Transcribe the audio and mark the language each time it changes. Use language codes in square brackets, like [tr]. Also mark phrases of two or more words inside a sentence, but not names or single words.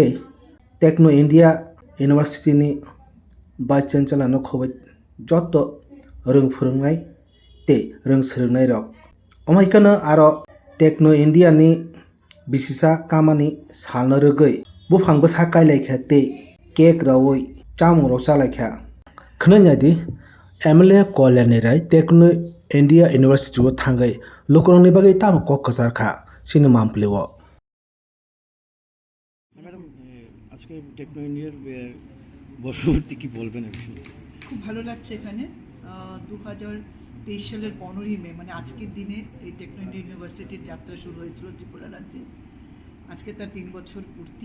[trp] टेक्नो इंडिया यूनिवर्सिटी [en] vice chancellor [trp] खबै जत रों फोरोंनाय ते रों सोलोंनाय रक अमाइकानो आरो टेक्नो इंडिया नि बिसिसा कामानि सालनो रोगै बुफांबो साकायलायखा ते केक रावै चामुं रसालायखा खोनायादि एमएलए कल्याणी राय टेक्नो इंडिया यूनिवर्सिटी वो थांगै लुकरंनि बागै ताम कक कसारखा सिनो मामप्लेव [bn] ম্যাডাম আজকে টেকনো ইন্ডিয়ার বর্ষপূর্তি কি বলবেন? খুব ভালো লাগছে এখানে 2023 সালের 15ই মে মানে আজকের দিনে এই টেকনো ইন্ডিয়া ইউনিভার্সিটির যাত্রা শুরু হয়েছিল ত্রিপুরা রাজ্যে। আজকে তার 3 বছর পূর্তি।